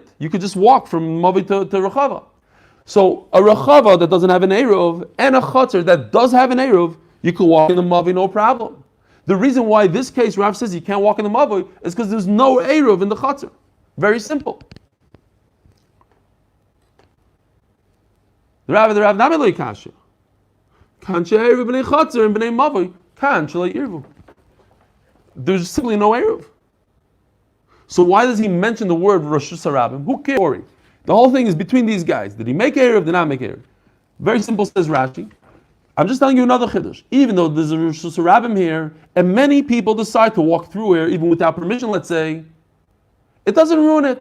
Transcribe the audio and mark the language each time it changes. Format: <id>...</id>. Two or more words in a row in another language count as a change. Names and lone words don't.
<en>You could just walk from Mavi to Rechava. So a Rechava that doesn't have an Eruv and a Chatzar that does have an Eruv, you could walk in the Mavi no problem. The reason why this case Rav says you can't walk in the Mavi is because there's no Eruv in the Chatzar. Very simple. The Rav</en> <he>נמי לא קשיא. כאן שעירבו בני חצר and בני מבוי. כאן שלא עירבו.</he> <en>There's simply no Eruv. So why does he mention the word Rosh Hashanah? Who cares? The whole thing is between these guys. Did he make Eruv? Did not make Eruv? Very simple, says Rashi. I'm just telling you another chiddush. Even though there's a Rosh Hashanah here, and many people decide to walk through here, even without permission, let's say, it doesn't ruin it.</en>